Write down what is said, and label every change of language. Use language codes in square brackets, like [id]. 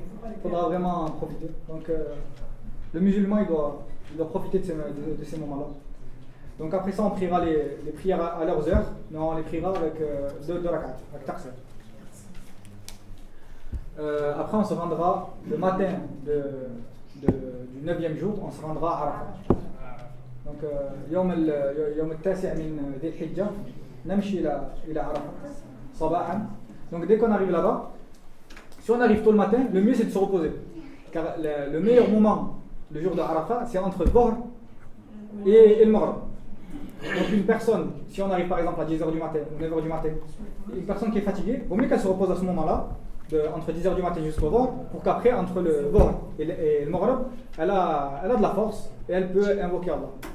[fr] Il faudra vraiment en profiter. Donc le musulman, il doit profiter de ces moments-là. Donc après ça, on priera les prières à leurs heures, mais on les priera avec deux rak'at, avec taqsir. Après, on se rendra le matin du 9e jour, on se rendra à Arafat. [ar] Donc, يوم التاسع من ذي الحجة نمشي إلى عرفة صباحا. [fr] Donc dès qu'on arrive là-bas, si on arrive tôt le matin, le mieux c'est de se reposer. Car le meilleur moment, le jour de Arafat, c'est entre Dhuhr et le Maghrib. Donc une personne, si on arrive par exemple à 10h du matin ou 9h du matin, une personne qui est fatiguée, il vaut mieux qu'elle se repose à ce moment-là, entre 10h du matin jusqu'au Dhuhr, pour qu'après, entre le Dhuhr et le Maghrib, elle a de la force et elle peut invoquer Allah.